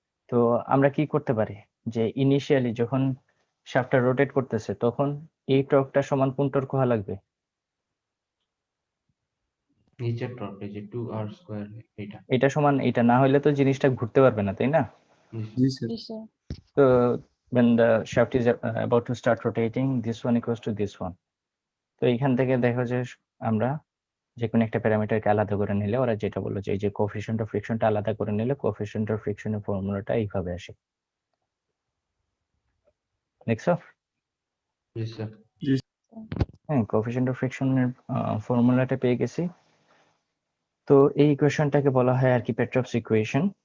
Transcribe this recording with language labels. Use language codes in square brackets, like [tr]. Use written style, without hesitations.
[bn] তো আমরা কি করতে পারি যে ইনিশিয়ালি যখন শাফটটা রোটেট করতেছে তখন এই টর্কটা সমান কোন টর্ক হওয়া লাগবে? নিচের টর্ক এই যে 2r স্কয়ার এটা। এটা সমান এটা, না হলে তো জিনিসটা ঘুরতে পারবে না, তাই না? জি স্যার। জি স্যার। [en] তো when the shaft is about to start rotating, this one equals to this one. [bn] তো এইখান থেকে দেখো যে আমরা যে কোনো একটা প্যারামিটারকে আলাদা করে নিলে ওরা যেটা বললো যে এই যে কোএফিসিয়েন্ট অফ ফ্রিকশনটা আলাদা করে নিলে কোএফিসিয়েন্ট অফ ফ্রিকশনের ফর্মুলাটা এইভাবে আসে। দেখছো? জি স্যার। হ্যাঁ, কোএফিসিয়েন্ট অফ ফ্রিকশনের ফর্মুলাটা পেয়ে গেছি। তো এই ইকুয়েশনটাকে বলা হয় আর কি পেট্রভস ইকুয়েশন।